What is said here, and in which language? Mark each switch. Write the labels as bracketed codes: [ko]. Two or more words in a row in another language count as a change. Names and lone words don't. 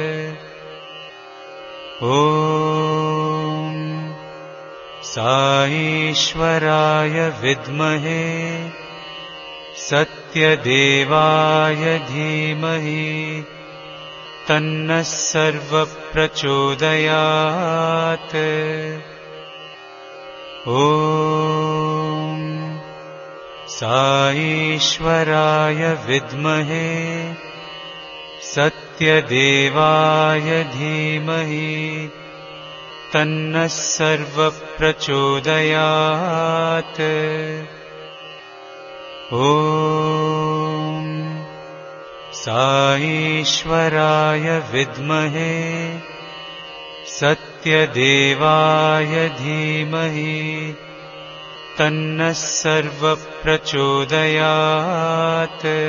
[sa] ఓం సాయేశ్వరాయ విద్మహే సత్యదేవాయ ధీమహి తన్నః సర్వః ప్రచోదయాత్. ఓం साईश्वराय विद्महे सत्यदेवाय धीमहि तन्नः सर्वप्रचोदयात्। ॐ साईश्वराय विद्महे सत्यदेवाय धीमहि तन्नः सर्वप्रचोदयात्।